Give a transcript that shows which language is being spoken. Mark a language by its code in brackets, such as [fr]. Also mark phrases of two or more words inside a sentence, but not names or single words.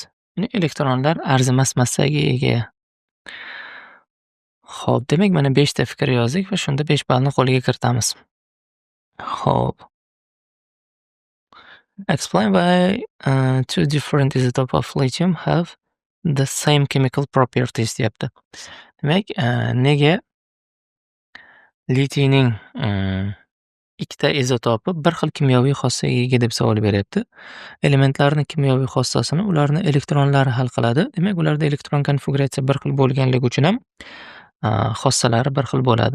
[uz] Ya'ni elektronlar arzimas massaga ega. Xo'p, demak mana 5 ta fikr yozdik va shunda 5 ballni qo'lga kiritamiz. Xo'p. [en] Explain why two different isotopes of lithium have the same chemical properties, [uz] deyapti. Demak, nega litiyning ikkita izotopi bir xil kimyoviy xossaga ega deb savol beryapti. Elementlarni kimyoviy xossasini ularni elektronlari hal qiladi. Demak, ularda elektron konfiguratsiya bir xil bo'lganligi uchun ham, xossalari bir xil bo'ladi.